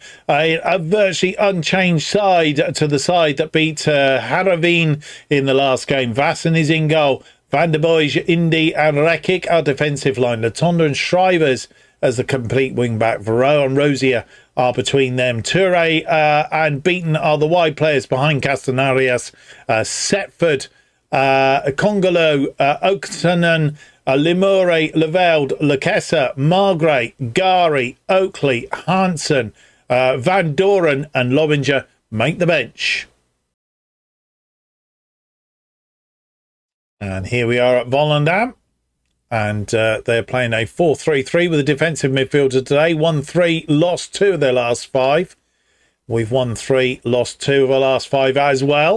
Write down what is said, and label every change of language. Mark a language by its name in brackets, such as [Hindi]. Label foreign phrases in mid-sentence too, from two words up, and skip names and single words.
[English] A virtually unchanged side to the side that beat Heerenveen in the last game. Vassen is in goal. Van der Boij, Indy and Rekic are defensive line. Latonda and Schrijvers as the complete wing-back. Varro and Rosier are between them. Toure and Beaton are the wide players behind Castanarias. Setford, Congolo, Oktanen, Limore, Leveld, Lakessa, Margray, Gari, Oakley, Hansen, Van Doren and Lobinger make the bench. And here we are at Volendam. And they're playing a 4-3-3 with a defensive midfielder today. 1-3, lost 2 of their last 5. We've won 3, lost 2 of our last 5 as well.